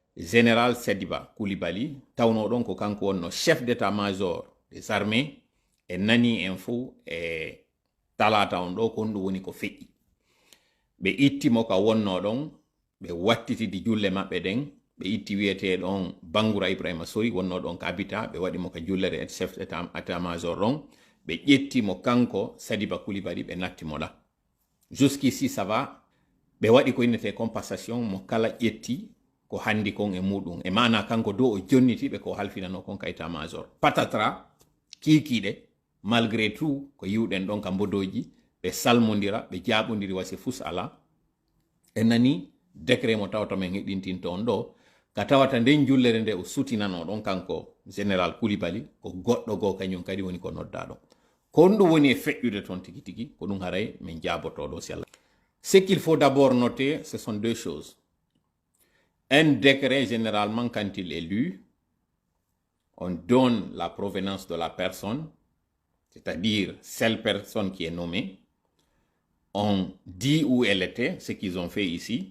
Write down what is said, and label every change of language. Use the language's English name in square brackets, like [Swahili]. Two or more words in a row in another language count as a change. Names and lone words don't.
[Fula] général Sediba Koulibaly tawno ɗon ko kanko wonno [French] chef d'état-major des armées [Fula] e nani info e talata on ɗo kon ɗum woni ko feƴƴi ɓe ittimo ka wonno ɗon ɓe wattitidi julle maɓɓe ɗen ɓe itti wiyete ɗon Bangoura Ibrahima Sori wonno ɗon ka habita ɓe waɗimo ka jullere [French] et chef d'état-major [Fula] ɗon ɓe ƴettimo kanko Sadiba Koulibaly ɓe nattimo ɗa [French] jusqu'ici ça va [Fula] ɓe waɗi ko innete compensation mo kala ƴetti ko handi kon e muɗum e mana kanko dow o jonnitiɓe ko halfinano kon ka état-major patatra kiikiɗe [French] malgré tout [Fula] ko yiwɗen ɗon ka mbodoji ɓe salmodira ɓe jaɓodiri wasi fus ala e nani décret mo tawata men heɗintinto on ɗo ka tawata nden jullere nde o sutinano ɗon kanko général Koulibaly ko goɗɗo goo kañum kadi woni ko nodda ɗon ko ɗum woni e feƴƴude toon tigi tigi ko ɗum haray min jabotoɗo si Allah. [French] Ce qu'il faut d'abord noter, ce sont deux choses. Un décret, généralement, quand il est lu, on donne la provenance de la personne, c'est-à-dire celle personne qui est nommée. On dit où elle était, ce qu'ils ont fait ici.